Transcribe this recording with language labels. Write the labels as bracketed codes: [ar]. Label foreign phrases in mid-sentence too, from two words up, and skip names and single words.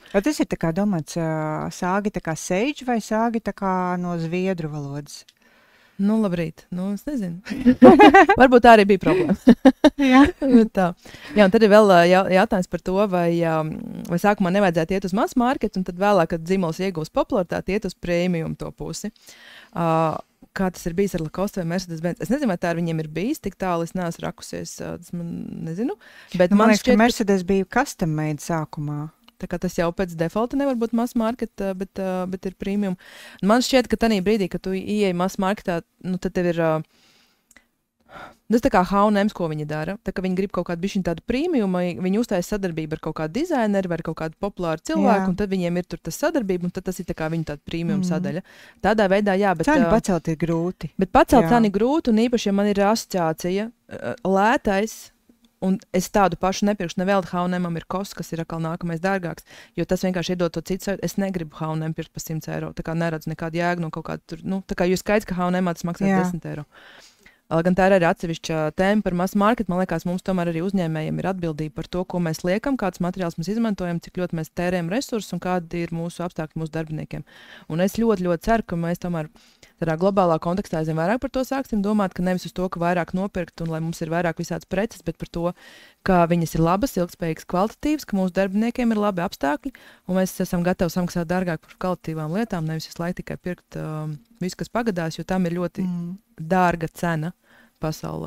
[lv] Vai tas ir tā kā domāts sāgi tā kā sage vai sāgi tā kā no zviedru valodas? Nu, labrīt. Nu, es nezinu. Varbūt tā arī bija problēma. Jā. Tā. Jā, un tad ir vēl jautājums par to, vai sākumā nevajadzētu iet uz [en] mass market, [lv] un tad vēlāk, kad dzīmols iegūs popularitāti, iet uz premium to pusi. Kā tas ir bijis ar Lacoste vai Mercedes-Benz? Es nezinu, vai tā ar viņiem ir bijis, tik tālu es neesmu rakusies, tas man nezinu. Bet Man liekas, šķiet, ka Mercedes bija [en] custom made [lv] sākumā. tā kā tas jau pēc defaulta nevar būt [en] mass market, [lv] bet ir premium. Man šķiet, ka tajā brīdī, kad tu ieej [en] mass marketā, [lv] nu, tad tev ir tas tā kā H&M, ko viņi dara. Tā kā viņi grib kaut kādu bišķiņu tādu premiumu, viņi uztaisa sadarbību ar kaut kādu dizaineru vai ar kaut kādu populāru cilvēku, un tad viņiem ir tur tas sadarbība, un tad tas ir tā kā viņa tāda premium sadaļa. Tādā veidā, jā, bet cenu pacelt ir grūti. Bet pacelt cenu ir grūti, un īpaši, ja man ir asociācija, lētais, un es tādu pašu nepirkšu, nevēl H&M ir kos, kas ir atkal nākamais dārgāks, jo tas vienkārši iedod to citu sajūtu. Es negribu H&M pirkt par 100 eiro, tā kā neredzu nekādu jēgu no kaut kāda tur, nu, tā kā jūs skaidrs, ka H&M tas maksā 10 eiro. Gan tā ir arī atsevišķa tēma par [en] mass market. [lv] Man liekas, mums tomēr arī uzņēmējiem ir atbildība par to, ko mēs liekam, kāds materiāls mēs izmantojam, cik ļoti mēs tērējam resursus un kādi ir mūsu apstākļi mūsu darbiniekiem. Un es ļoti, ļoti ceru, ka mēs tomēr tādā globālā kontekstā aizvien vairāk par to sāksim domāt, ka nevis uz to, ka vairāk nopirkt un lai mums ir vairāk visādas preces, bet par to, ka viņas ir labas, ilgspējīgas, kvalitatīvas, ka mūsu darbiniekiem ir labi apstākļi un mēs esam gatavi samaksāt dārgāk par kvalitatīvām lietām, nevis visu laiku tikai pirkt visu, kas pagadās, jo tam ir ļoti dārga cena pasaulē.